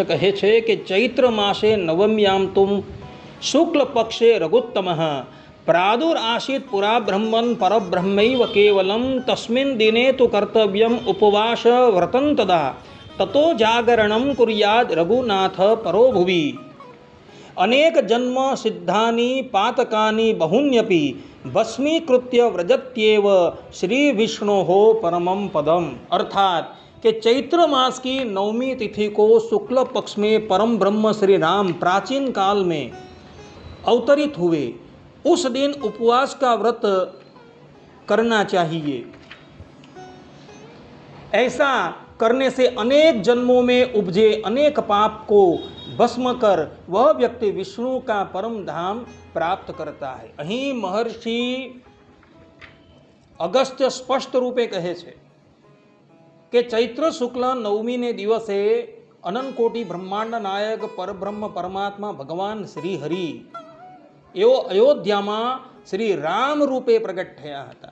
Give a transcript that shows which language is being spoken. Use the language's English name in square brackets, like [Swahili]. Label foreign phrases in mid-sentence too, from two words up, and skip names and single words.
[Gujarati] કહે છે કે [Sanskrit] ચૈત્ર માસે નવમ્યામ તુમ શુક્લ પક્ષે રઘુત્તમઃ પ્રાદુર આસિત પુરા બ્રહ્મન પરબ્રહ્મૈવ કેવલમ તસ્મિન દિને તુ કર્તવ્યમ ઉપવાસ વ્રતં તદા તતો જાગરણમ કુર્યાદ રઘુનાથ પરો ભુવિ અનેક જન્મ સિદ્ધાની પાતકાની બહુન્યપી ભસ્મીકૃત્ય व्रजत्येव श्री विष्णोः परमं पदम. [Hindi] अर्थात कि चैत्र मास की नवमी तिथि को शुक्ल पक्ष में परम ब्रह्म श्री राम प्राचीन काल में अवतरित हुए, उस दिन उपवास का व्रत करना चाहिए. ऐसा करने से अनेक जन्मों में उपजे अनेक पाप को भस्म कर वह व्यक्ति विष्णु का परम धाम प्राप्त करता है. [Gujarati] અહીં મહર્ષિ અગસ્ત્ય સ્પષ્ટ રૂપે કહે છે કે ચૈત્ર શુક્લ નવમીને દિવસે અનંત કોટી બ્રહ્માંડ નાયક પરબ્રહ્મ પરમાત્મા ભગવાન શ્રી હરિ એઓ અયોધ્યામાં શ્રી રામ રૂપે પ્રગટ થયા હતા.